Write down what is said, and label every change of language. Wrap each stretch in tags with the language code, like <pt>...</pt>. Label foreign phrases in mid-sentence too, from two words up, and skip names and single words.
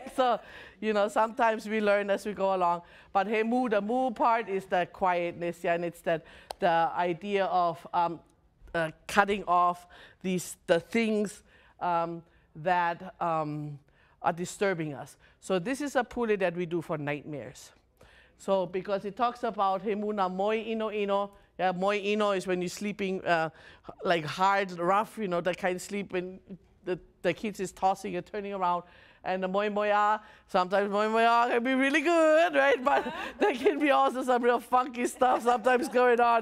<en>So, you know, sometimes we learn as we go along. But Hemu, the mu part is the quietness, yeah, and it's the idea of cutting off the things that are disturbing us. So this is a pule that we do for nightmares. So because it talks about</en> <haw>hemuna moi ino ino.</haw> <en>Yeah,</en> <haw>moi ino</haw> <en>is when you're sleeping like hard, rough, you know, that kind of sleep when the kids is tossing and turning around. And the</en> <haw>moi moya,</haw> <en>sometimes</en> <haw>moi moya</haw> <en>can be really good, right? But there can be also some real funky stuff sometimes going on.</en>